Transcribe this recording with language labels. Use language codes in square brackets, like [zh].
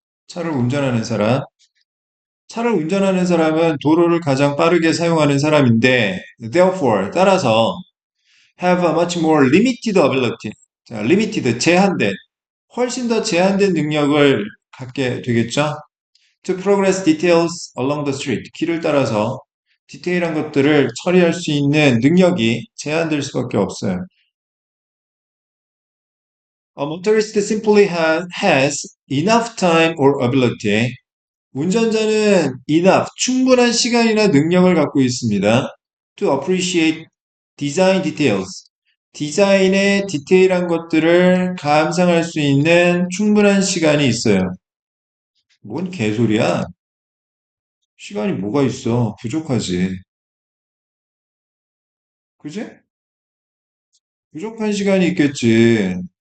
[ko] 차를 운전하는 사람. 차를 운전하는 사람은 도로를 가장 빠르게 사용하는 사람인데, therefore, 따라서, [en] have a much more limited ability. [ko] 자, limited, 제한된, 훨씬 더 제한된 능력을 갖게 되겠죠? [en] To progress details along the street. [ko] 길을 따라서 디테일한 것들을 처리할 수 있는 능력이 제한될 수밖에 없어요. [en] A motorist simply has enough time or ability. [ko] 운전자는 enough, 충분한 시간이나 능력을 갖고 있습니다. [en] To appreciate design details. [ko] 디자인의 디테일한 것들을 감상할 수 있는 충분한 시간이 있어요. 뭔 개소리야? 시간이 뭐가 있어? 부족하지. 그지? 부족한 시간이 있겠지.